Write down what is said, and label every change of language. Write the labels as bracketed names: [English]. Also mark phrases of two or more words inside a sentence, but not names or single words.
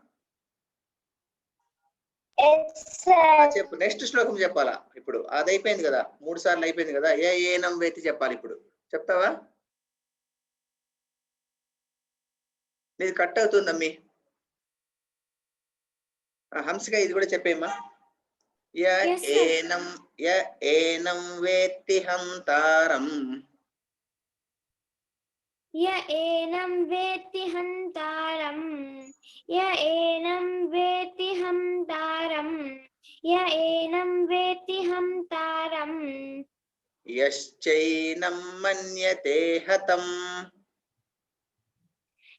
[Telugu] చెప్పు నెక్స్ట్ శ్లోకం చెప్పాలా ఇప్పుడు అది అయిపోయింది కదా 3 సార్లు అయిపోయింది కదా [Sanskrit] ఏనం వేతి [Telugu] చెప్పాలి ఇప్పుడు చెప్తావా నీది కట్ అవుతుందమ్మి హంసిక ఇది కూడా చెప్పేమ్మా [Sanskrit] ఏనం వేత్తి హంతారం एनं वेत्ति हन्तारं एनं वेत्ति हन्तारं एनं वेत्ति हन्तारं यश्चैनं मन्यते हतम्